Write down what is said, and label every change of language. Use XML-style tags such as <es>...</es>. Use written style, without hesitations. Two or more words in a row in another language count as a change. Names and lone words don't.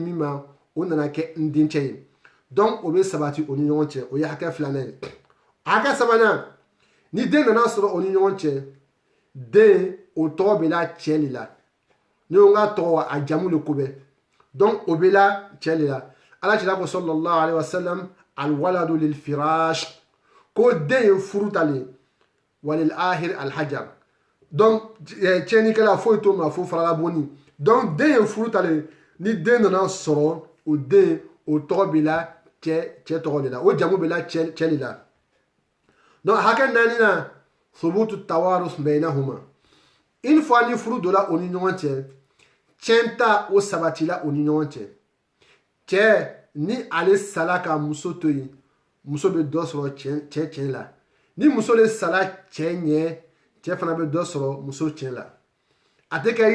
<bm>min ma o nana kɛ n dencɛ ye donc o bɛ sabati o ni ɲɔgɔn cɛ o ye hakɛ filanan ye hakɛ sabanan ni den nana sɔrɔ o ni ɲɔgɔn cɛ den o tɔgɔ bɛ la cɛ de la ni o ka tɔgɔ a jamu de ko bɛ donc o bɛ la cɛ de la ala cila ko</bm> <ar>صلى الله عليه وسلم الولد للفراش</ar> <bm>ko den ye furu ta le</bm> <ar>وللعاهر الحجر</ar> <bm>donc tiɲɛni kɛla foyi t'o ma fo farala bonni donc den ye furu tale ni den nana sɔrɔ o den o tɔgɔ bɛ la cɛ tɔgɔ de la o jamu bɛ la cɛ de la donc hakɛ naani na</bm> <ar>ثبوت التوارث بينهما</ar> <fr>une fois</fr> <bm>ni furu donna o ni ɲɔgɔn cɛ tiɲɛ ta o sabatila o ni ɲɔgɔn cɛ cɛ ni ale sala ka muso to yen muso bɛ dɔ sɔrɔ cɛ tiɲɛ la ni muso de sala cɛ ɲɛ cɛ fana bɛ dɔ sɔrɔ muso tiɲɛ la a tɛ kɛ</bm>